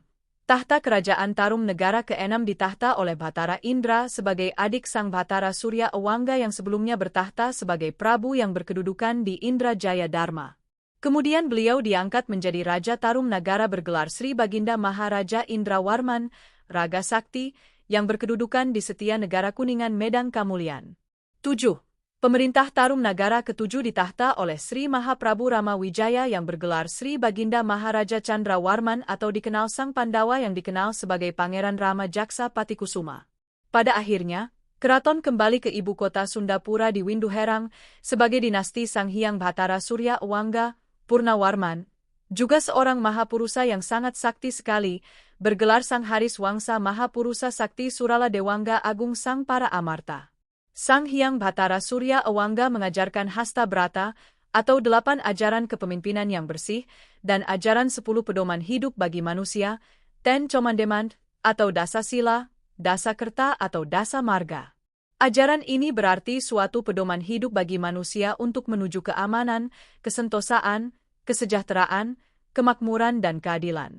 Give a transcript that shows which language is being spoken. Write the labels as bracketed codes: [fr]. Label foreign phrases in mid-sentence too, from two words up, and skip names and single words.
[id] Tahta Kerajaan Tarum Negara ke-6 ditahta oleh Bhatara Indra sebagai adik Sang Bhatara Surya Uwangga yang sebelumnya bertahta sebagai Prabu yang berkedudukan di Indrajaya Dharma. Kemudian beliau diangkat menjadi Raja Tarum Nagara bergelar Sri Baginda Maharaja Indrawarman, Raga Sakti, yang berkedudukan di Setia Negara Kuningan Medang Kamulian. 7. Pemerintah Tarum Nagara ke-7 ditahta oleh Sri Mahaprabu Rama Wijaya yang bergelar Sri Baginda Maharaja Chandrawarman atau dikenal Sang Pandawa yang dikenal sebagai Pangeran Rama Jaksa Patikusuma. Pada akhirnya, keraton kembali ke ibu kota Sundapura di Winduherang sebagai dinasti Sang Hyang Bhatara Surya Uwangga, Purnawarman, juga seorang Mahapurusa yang sangat sakti sekali, bergelar Sang Haris Wangsa Mahapurusa Sakti Surala Dewangga Agung Sang Para Amarta. Sang Hyang Bhatara Surya Uwangga mengajarkan Hasta Brata atau 8 ajaran kepemimpinan yang bersih dan ajaran 10 pedoman hidup bagi manusia, [en] Ten Commandment [id] atau Dasa Sila, Dasa Kerta atau Dasa Marga. Ajaran ini berarti suatu pedoman hidup bagi manusia untuk menuju keamanan, kesentosaan, kesejahteraan, kemakmuran dan keadilan.